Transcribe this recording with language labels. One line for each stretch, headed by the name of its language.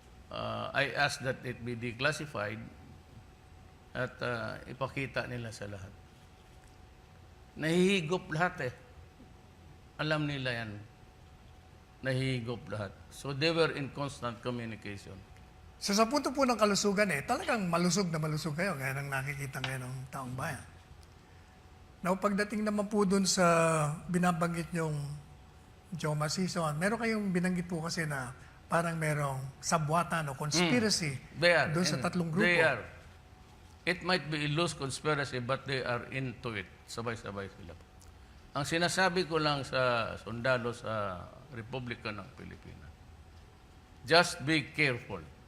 English: I ask that it be declassified
Filipino: at ipakita nila sa lahat. Nahihigop lahat eh. Alam nila yan. Nahihigop lahat.
English: So they were in constant communication.
Filipino: So sa punto po ng kalusugan talagang malusog na malusog kayo, gaya ng nakikita ngayon ng taong bayan. Now, pagdating naman po dun sa binabanggit nyong Joe Masison, meron kayong binanggit po kasi na parang merong sabwatan o conspiracy doon sa tatlong grupo.
English: They are. It might be a loose conspiracy, but they are into it.
Filipino: Sabay-sabay sila. Ang sinasabi ko lang sa sundalo sa Republika ng Pilipinas,
English: just be careful.